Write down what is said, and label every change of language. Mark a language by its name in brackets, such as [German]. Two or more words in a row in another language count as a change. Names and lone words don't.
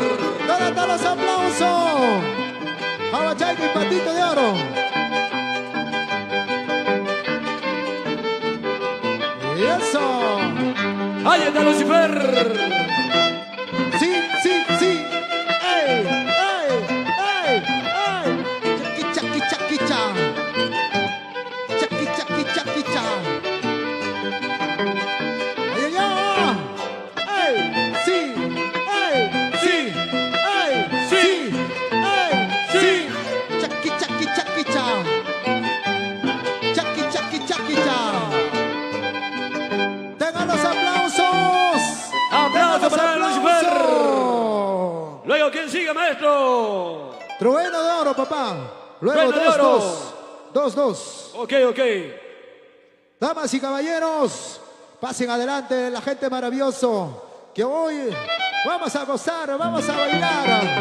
[Spanish] ¿Dónde están los aplausos? Jabachaico y Patito de Oro. Y eso. Ahí está Lucifer. Sí, sí, sí. ¡Ey, ey, ey, ey! Chaki, chaki, chaki, cha. Chaki, chaki, chaki, cha. ¡Ay, ay, ay! ¡Ey! ¡Sí! ¡Ey! Sí. ¡Ey! Sí. ¡Ey! Sí. Chaki, chaki, chaki, cha. Chaki, chaki, chaki, cha. ¡Tengan los aplausos! Aplauso para Lucifer. aplausos! Luego, ¿quién sigue, maestro? Trueno de oro, papá. Luego Trueno de 2-2. 2-2. Ok, ok. Damas y caballeros, pasen adelante, la gente maravilloso, que hoy vamos a gozar, vamos a bailar.